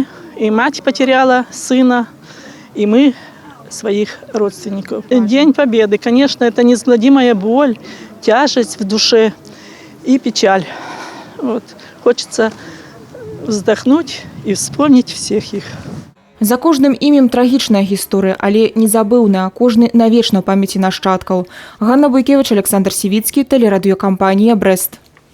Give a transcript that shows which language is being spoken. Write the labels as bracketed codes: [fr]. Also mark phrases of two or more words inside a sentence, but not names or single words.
[ru] И мать потеряла сына, и мы своих родственников. День Победы, конечно, это неизгладимая боль, тяжесть в душе и печаль. Вот. Хочется вздохнуть и вспомнить всех их. [be] За кожным імем трагічная гісторыя, але незабыўная, кожны навечна ў памяці нашчадкаў. Ганна Буйкевіч, Александр Сівіцкі, тэлерадыёкампанія «Брэст».